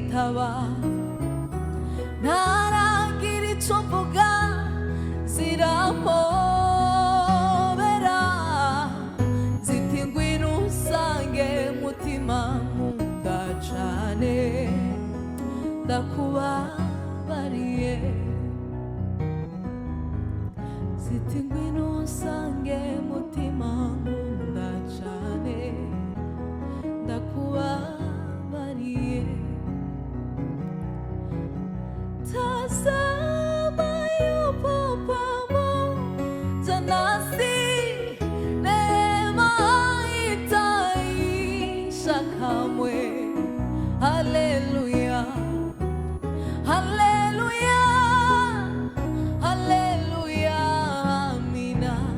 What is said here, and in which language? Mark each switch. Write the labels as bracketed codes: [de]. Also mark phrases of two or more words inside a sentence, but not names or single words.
[rn] ziraba, ntaragira icyo mvuga zirampobera, ziti ngwino usange mutima nkunda cane, ndakubabariye. Ziti ngwino usange mutima nkunda cane, ndakubabariye. [sw] Tazama yupo pamoja nasi, neema haitaisha kamwe. Haleluya, haleluya, haleluya, amina.